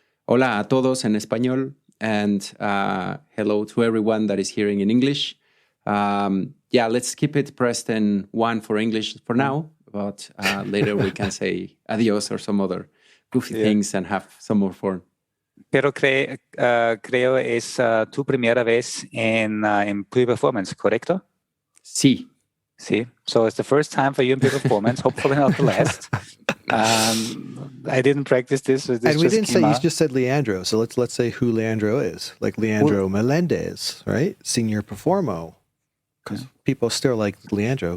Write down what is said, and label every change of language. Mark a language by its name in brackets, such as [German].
[Spanish] Hola a todos en español. [English] And hello to everyone that is hearing in English. Let's keep it pressed in 1 for English for now. But later we can say adios or some other goofy things and have some more fun. [Spanish] Pero creo es tu primera vez en Pure Performance, ¿correcto? Sí. [English] So it's the first time for you in Pure Performance, hopefully not the last. I didn't practice this. So and we didn't say, you just said Leandro. So let's say who Leandro is. Like Leandro Melendez, right? Señor Performo. Because people still like Leandro.